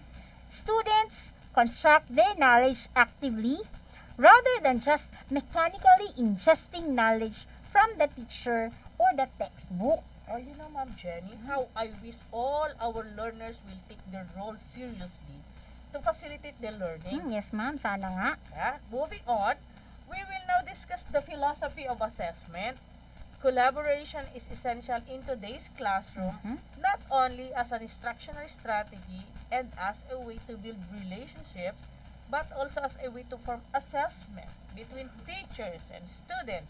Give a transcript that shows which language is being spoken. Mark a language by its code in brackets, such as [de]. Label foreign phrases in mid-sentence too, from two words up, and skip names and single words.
[en] Students construct their knowledge actively rather than just mechanically ingesting knowledge from the teacher or the textbook. Oh, you know, Ma'am Jenny, how I wish all our learners will take their role seriously to facilitate their learning. Yes, [tl] ma'am. Sana nga. [en] Yeah. Moving on, we will now discuss the philosophy of assessment. Collaboration is essential in today's classroom, not only as an instructional strategy and as a way to build relationships, but also as a way to form assessment between teachers and students.